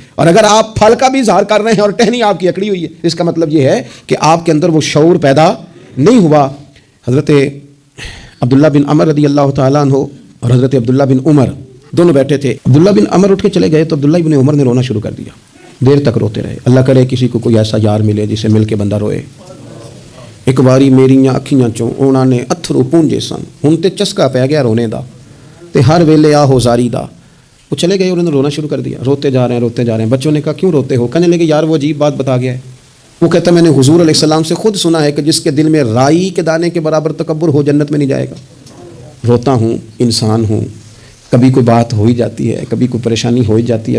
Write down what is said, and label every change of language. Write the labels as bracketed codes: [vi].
[ur] اور اگر آپ پھل کا بھی اظہار کر رہے ہیں اور ٹہنی آپ کی اکڑی ہوئی ہے، اس کا مطلب یہ ہے کہ آپ کے اندر وہ شعور پیدا نہیں ہوا. حضرت عبداللہ بن عمر رضی اللہ تعالیٰ عنہ اور حضرت عبداللہ بن عمر دونوں بیٹھے تھے. عبداللہ بن عمر اٹھ کے چلے گئے تو عبداللہ بن عمر نے رونا شروع کر دیا. دیر تک روتے رہے. اللہ کرے کسی کو کوئی ایسا یار ملے جسے مل کے بندہ روئے. [pa] ایک باری میریاں اکھیاں چوں انہوں نے اتھرو پونجے سن، ہن تے چسکا پی گیا رونے دا، تے ہر ویلے آہو زاری دا. [ur] وہ چلے گئے، انہوں نے رونا شروع کر دیا. روتے جا رہے ہیں. بچوں نے کہا کیوں روتے ہو؟ کہنے لگے یار وہ عجیب بات بتا گیا ہے. وہ کہتا میں نے حضور علیہ السلام سے خود سنا ہے کہ جس کے دل میں رائی کے دانے کے برابر تکبر ہو جنت میں نہیں جائے گا. روتا ہوں، انسان ہوں، کبھی کوئی بات ہو ہی جاتی ہے، کبھی کوئی پریشانی ہو ہی جاتی ہے.